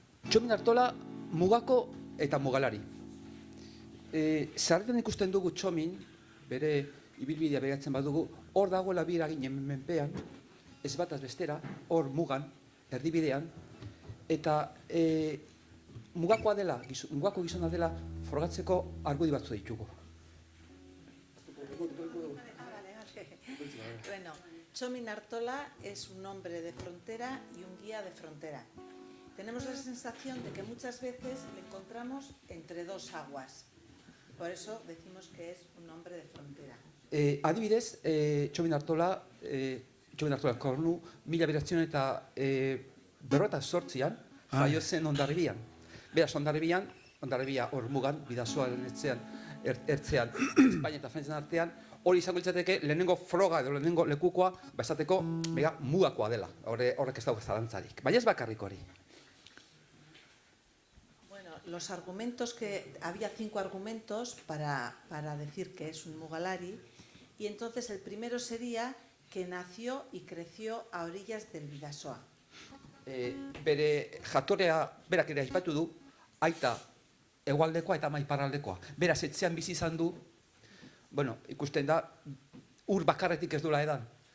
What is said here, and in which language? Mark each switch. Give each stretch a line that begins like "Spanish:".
Basque: Txomin Artola mugako eta mugalari. Zarretan ikusten dugu Txomin, bere ibilbidea begatzen badugu, hor dagoela bi eraginen menpean, ez bataz bestera, hor mugan, erdibidean, eta mugako gizona dela frogatzeko argudi batzu ditugu.
Spanish: Bueno, Txomin Artola es un hombre de frontera y un guía de frontera. Tenemos la sensación de que muchas veces le encontramos entre dos aguas. Por eso decimos que es un hombre de frontera.
Basque: Adibidez, Txomin Artola kornu, 1958an, jaio zen Hondarribian. Beraz, Hondarribia hor mugan, bidasoaren ertzean, Espainia eta Frantzian artean, hori izango litzateke lehenengo froga edo lehenengo lekukoa, esateko mugakoa dela, horrek ez dago zalantzarik. Baina ez bakarrik hori.
Spanish: Bueno, los argumentos había 5 argumentos para decir que es un mugalari, y entonces el primero sería que nació y creció a orillas del Bidasoa.
Basque: Bere jatorrea, berak ere aipatu du, aita hegoaldekoa eta ama iparraldekoa. Beraz, etxean bizi izan du, bueno, ikusten da, ur bakarretik ez duela edan.